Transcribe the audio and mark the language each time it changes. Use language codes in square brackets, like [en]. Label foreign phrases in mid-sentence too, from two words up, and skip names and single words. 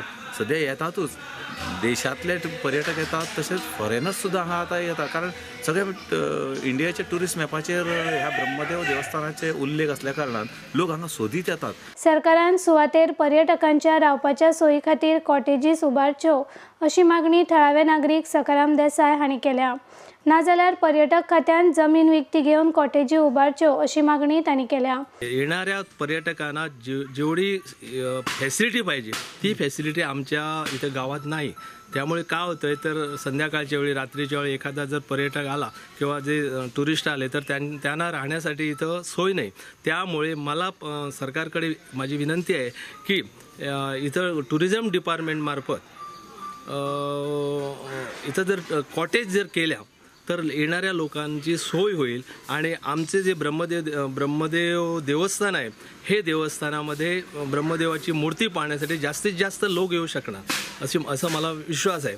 [kok] सद्या येतातूच, देशांतले पर्यटक येतात तशेंच फॉरेनर्स सुद्दां हांगा आतां येतात, कारण सगळे इंडियाच्या टुरिस्ट मॅपाचेर ह्या ब्रह्मदेव देवस्थानाचे उल्लेख असल्या कारणान लोक हांगा सोदीत येतात। सरकारान सुवातेर पर्यटकांच्या रावपाच्या सोयी खातीर कॉटेजीस उबारच्यो अशी मागणी थळावे नागरिक सकाराम देसाय हांणी केल्या। नाजाल्यार पर्यटक खात्यान जमीन विकती घेवन कॉटेजी उबारच्यो अशी मागणी तांणी केल्या। [mr] येणाऱ्या पर्यटकांना जेवढी फॅसिलिटी पाहिजे ती फॅसिलिटी आमच्या इथं गावात नाही। त्यामुळे काय होतंय तर संध्याकाळच्या वेळी रात्रीच्या वेळी एखादा जर पर्यटक आला किंवा जे टुरिस्ट आले तर त्यांना राहण्यासाठी इथं सोय नाही। त्यामुळे मला सरकारकडे माझी विनंती आहे की इथं टुरिझम डिपार्टमेंट मार्फत इथं जर कॉटेज जर केल्या तर येणाऱ्या लोकांची सोय होईल आणि आमचे जे ब्रह्मदेव देवस्थान आहे हे देवस्थानामध्ये ब्रह्मदेवाची मूर्ती पाहण्यासाठी जास्तीत जास्त लोक येऊ शकणार असं मला विश्वास आहे।